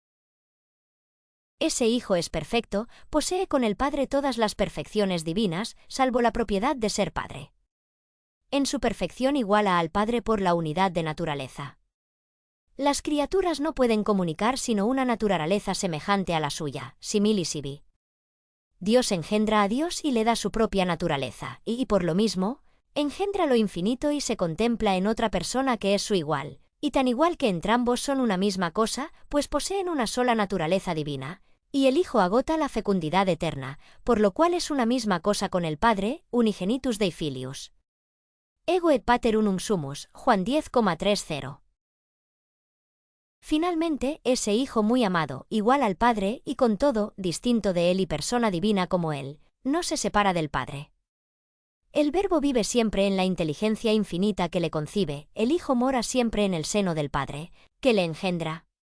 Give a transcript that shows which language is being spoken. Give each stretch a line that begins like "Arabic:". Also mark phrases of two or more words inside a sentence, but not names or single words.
Spanish: Ese Hijo es perfecto, posee con el Padre todas las perfecciones divinas, salvo la propiedad de ser Padre. En su perfección iguala al Padre por la unidad de naturaleza. Las criaturas no pueden comunicar sino una naturaleza semejante a la suya,
Latin: simili sibi.
Spanish: Dios engendra a Dios y le da su propia naturaleza, y por lo mismo, engendra lo infinito y se contempla en otra persona que es su igual, y tan igual que entrambos son una misma cosa, pues poseen una sola naturaleza divina, y el Hijo agota la fecundidad eterna, por lo cual es una misma cosa con el Padre,
Latin: unigenitus Dei filius. Ego et pater unum sumus,
Spanish: Juan 10,30. Finalmente, ese Hijo muy amado, igual al Padre y con todo, distinto de Él y persona divina como Él, no se separa del Padre. El Verbo vive siempre en la inteligencia infinita que le concibe, el Hijo mora siempre en el seno del Padre, que le engendra.